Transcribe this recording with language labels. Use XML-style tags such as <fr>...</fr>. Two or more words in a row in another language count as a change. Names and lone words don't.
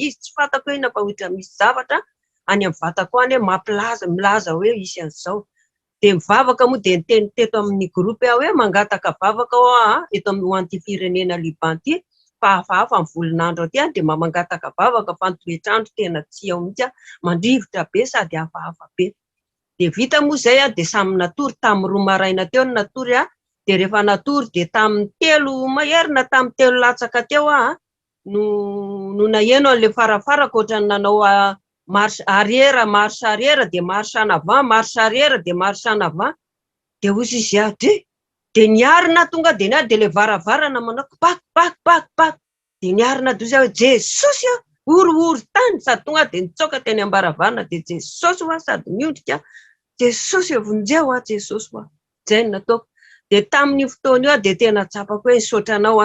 <mg>izy tsy fantako hoe inona fa ohatra misy zavatra any amin'ny vatako any hoe milaza hoe isy an'izao de mivavaka moa de niteny teto amin'ny groupe hoe mangataka vavaka eto amin'ny anty firenena Liban ty fa hafahafa amin'ny volinandro aty de mangataka vavaka fa toetrandro tena tsy ao mihitsy mandrivotra be sady hafahafa be de vita moa zay de samy natory tamin'ny 2 maraina teo ny natory de rehefa natory de tamin'ny 3 maherina tamin'ny 3 latsaka teo no naheno an'le farafaraka ohatrany nanao</mg> <fr>marche arrière</fr> <mg>de</mg> <fr>marche en avant marche arrière</fr> <mg>de</mg> <fr>marche en avant</fr> <mg>de ozy izy de niarina tonga de niary de le varavarana manao pak pak pak pak de niarina dozy hoe Jesosy orooro tany sady tonga de nitsoka teny ambaravarana de Jesosy sady miondrika Jesosy vonjeo Jesosy zay nataoko de tamin'ny fotoana io de tena tsapako hoe sotranao</mg>